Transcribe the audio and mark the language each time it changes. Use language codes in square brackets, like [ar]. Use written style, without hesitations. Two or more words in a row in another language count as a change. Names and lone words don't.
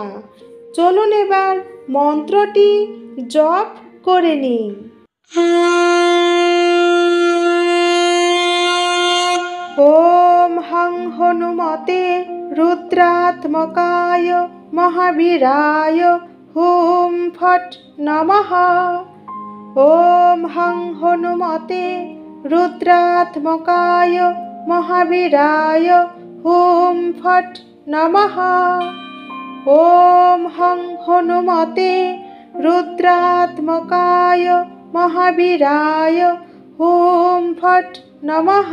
[bn] চলুন এবার মন্ত্রটি জপ করে নিই। [sa] ওম হং হনুমতে রুদ্রাত্মকায় মহাবীরায় হুম ফট নমঃ। ওম হং হনুমতে রুদ্রাত্মকায় মহাবীরায় হুম ফট নমঃ। ওম হং হনুমতে রুদ্রাত্মকায় মহাবীরায় হুম ফট নমঃ।